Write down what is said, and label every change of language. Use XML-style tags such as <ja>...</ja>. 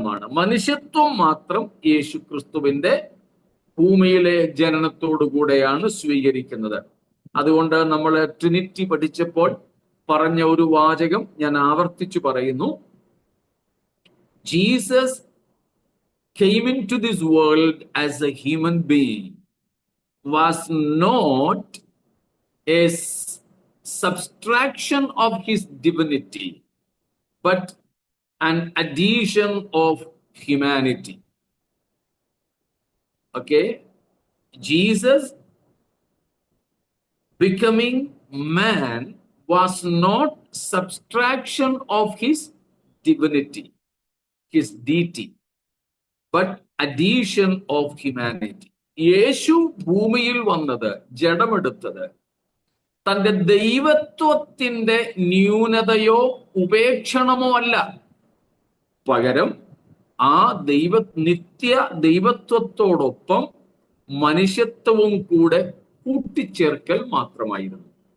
<ml>മനുഷ്യത്വം മാത്രം യേശു ക്രിസ്തുവിന്റെ ഭൂമിയിലെ ജനനത്തോടുകൂടെയാണ് സ്വീകരിക്കുന്നത്. അതുകൊണ്ട് നമ്മൾ ട്രിനിറ്റി പഠിച്ചപ്പോൾ പറഞ്ഞ ഒരു വാചകം ഞാൻ ആവർത്തിച്ചു പറയുന്നു.</ml> <en>Jesus came into this world as a human being, was not a subtraction of his divinity, but an addition of humanity. Okay? Jesus becoming man was not subtraction of his divinity, his deity, but addition of humanity.</en> <ml>യേശു ഭൂമിയിൽ വന്നത്, ജഡമെടുത്തത്, തന്റെ ദൈവത്വത്തിന്റെ ന്യൂനതയോ ഉപേക്ഷണമോ അല്ല. പകരം ആ നിത്യ ദൈവത്വത്തോടൊപ്പം മനുഷ്യത്വവും കൂടെ കൂട്ടിച്ചേർക്കൽ മാത്രമായിരുന്നു.</ml>